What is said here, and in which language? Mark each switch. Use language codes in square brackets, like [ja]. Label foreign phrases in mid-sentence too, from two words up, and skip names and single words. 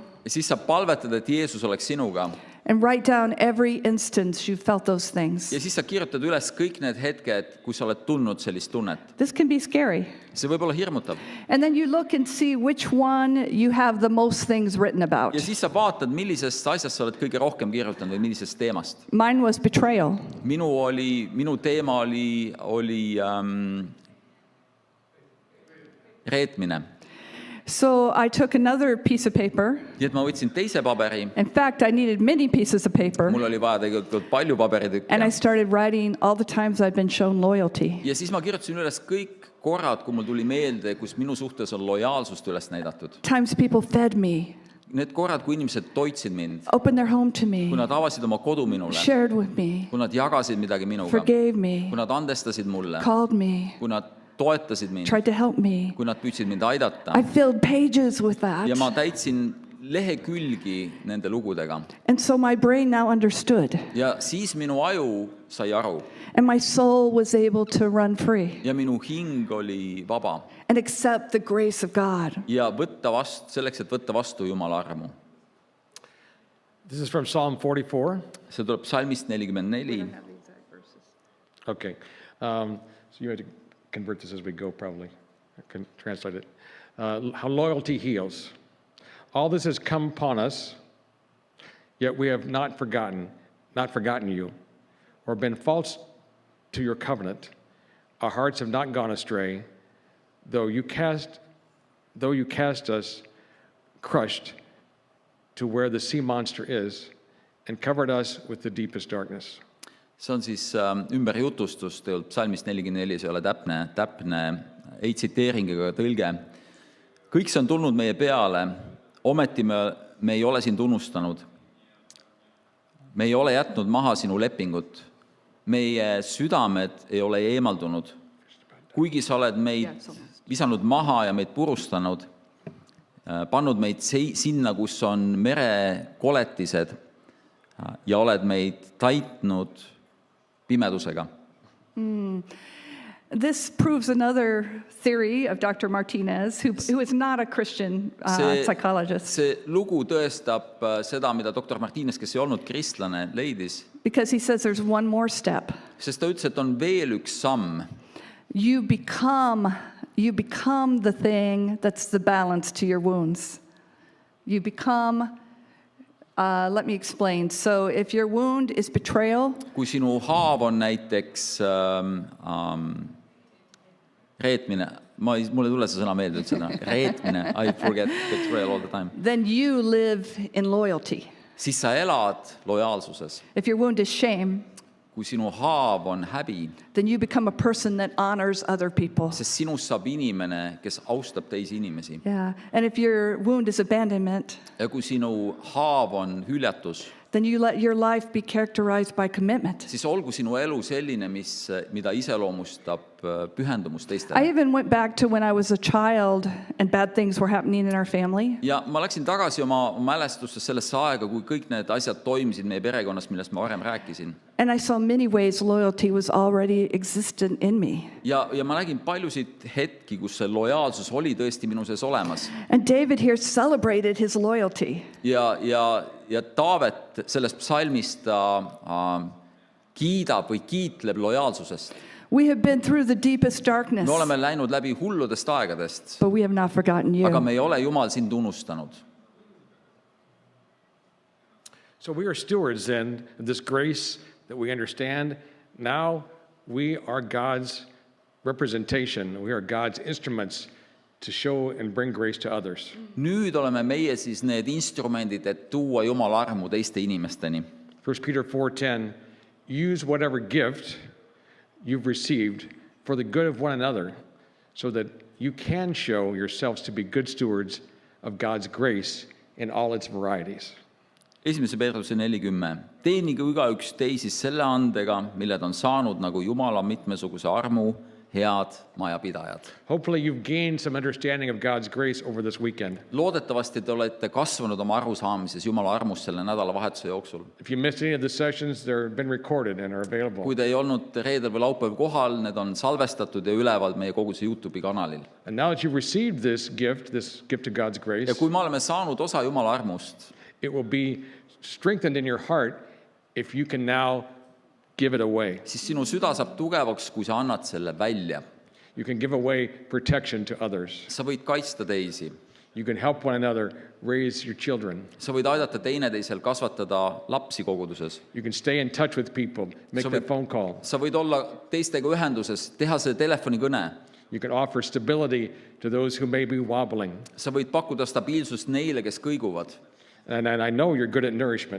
[et] Ja siis sa palvetad, et Jeesus oleks sinuga. [en] and write down every instance you felt those things. [et] Ja siis sa kirjutad üles kõik need hetked, kui sa oled tundnud sellist tunnet. [en] This can be scary. [et] See võib olla hirmutav. [en] And then you look and see which one you have the most things written about. [et] Ja siis sa vaatad, millisest asjast sa oled kõige rohkem kirjutanud või millisest teemast. [en] Mine was betrayal. [et] Minu teema oli reetmine. [en] So I took another piece of paper. [et] Nii et ma võtsin teise paberi. [en] In fact, I needed many pieces of paper. [et] Mul oli vaja tegelikult palju [en] And I [et] paberitükke. [en] started writing all the times I've been shown loyalty. [et] Ja siis ma kirjutasin üles kõik korrad, kui mul tuli meelde, kus minu suhtes on lojaalsust üles näidatud. [en] Times people fed me, [et] Need korrad, kui inimesed toitsid mind, [en] opened their home to me, [et] kui nad avasid oma kodu minule, [en] shared with me, [et] kui nad jagasid midagi minuga, [en] forgave me, [et] kui nad andestasid mulle, [en] called me, [et] kui nad toetasid mind, [en] tried to help me. [et] kui nad püüdsid mind aidata. [en] I filled pages with [et] Ja ma [en] that. [et] täitsin lehekülgi nende lugudega. [en] And so my brain now understood, [et] Ja siis minu aju sai aru [en] and my soul was able to run free [et] ja minu hing oli vaba [en] and accept the grace of God. [et] ja selleks, et võtta vastu Jumala armu. [en] This is from Psalm 44. [et] See tuleb Psalmist 44. [en] Okay. So you have to convert this as we go, probably. I can translate it. How loyalty heals. All this has come upon us, yet we have not forgotten you, or been false to your covenant. Our hearts have not gone astray, though you cast us crushed to where the sea monster is, and covered us with the deepest darkness. [et] See on siis ümberjutustus tegelikult Psalmist 44, see ei ole täpne ei tsiteering ega tõlge. Kõik see on tulnud meie peale, ometi me ei ole sind unustanud. Me ei ole jätnud maha sinu lepingut. Meie südamed ei ole eemaldunud. Kuigi sa oled meid visanud maha ja meid purustanud, pannud meid sinna, kus on merekoletised ja oled meid taitnud pimedusega. [en] This proves another theory of Dr. Martinez, who is not a Christian psychologist, [et] See lugu tõestab seda, mida doktor Martines, kes ei olnud kristlane, leidis. [en] because he says there's one more step. [et] Sest ta ütles, et on veel üks samm. [en] You become the thing that's the balance to your wounds. You become, let me explain. So if your wound is betrayal, [et] Kui sinu haav on näiteks reetmine, mulle ei tule see sõna meelde üldse, reetmine, [en] I forget betrayal all the time, then you live in loyalty. [et] siis sa elad lojaalsuses. [en] If your wound is shame, [et] Kui sinu haav on häbi, [en] then you become a person that honors other people. [et] sest sinust saab inimene, kes austab teisi inimesi. [en] Yeah. And if your wound is abandonment, [et] Ja kui sinu haav on hüljatus, [en] then you let your life be characterized by commitment. [et] siis olgu sinu elu selline, mida iseloomustab pühendumus [en] I [et] teistele. [en] even went back to when I was a child and bad things were happening in our family. [et] Ja ma läksin tagasi oma mälestustes sellesse aega, kui kõik need asjad toimisid meie perekonnas, millest ma varem rääkisin. [en] And I saw many ways loyalty was already existent in me. [et] Ja ma nägin paljusid hetki, kus see lojaalsus oli tõesti minu sees olemas. [en] And David here celebrated his loyalty. [et] Ja Taavet sellest psalmist ta kiidab või kiitleb lojaalsusest. [en] We have been through the deepest darkness, [et] Me oleme läinud läbi hulludest aegadest, [en] but we have not forgotten [et] aga [en] you. [et] me ei ole Jumal sind unustanud. [en] So we are stewards then of this grace that we understand. Now we are God's representation. We are God's instruments to show and bring grace to others. [et] Nüüd oleme meie siis need instrumendid, et tuua Jumala armu teiste inimesteni. [en] 1 Peter 4:10, use whatever gift you've received for the good of one another, so that you can show yourselves to be good stewards of God's grace in all its varieties. [et] 1. Peetruse 4:10. Teenige igaüks teisi selle andega, mille ta on saanud, nagu Jumala mitmesuguse armu head majapidajad. [en] Hopefully you've gained some understanding of God's grace over this weekend. [et] Loodetavasti te olete kasvanud oma arusaamises Jumala armust selle nädalavahetuse jooksul. [en] If you missed any of the sessions, they've been recorded and are available. [et] Kui te ei olnud reedel või laupäev kohal, need on salvestatud ja üleval meie koguduse YouTube'i kanalil. [en] And now that you've received this gift of God's grace, [et] Ja kui me oleme saanud osa Jumala armust, [en] it will be strengthened in your heart if you can now give it away. [et] siis sinu süda saab tugevaks, kui sa annad selle välja. [en] You can give away protection to others. [et] Sa võid kaitsta teisi. [en] You can help one another raise your children. [et] Sa võid aidata teineteisel kasvatada lapsi koguduses. [en] You can stay in touch with people, make So that we- phone call. [et] Sa võid olla teistega ühenduses, teha see telefonikõne. [en] You can offer stability to those who may be wobbling. [et] Sa võid pakkuda stabiilsust neile, kes kõiguvad. [en] And I know you're good at nourishment.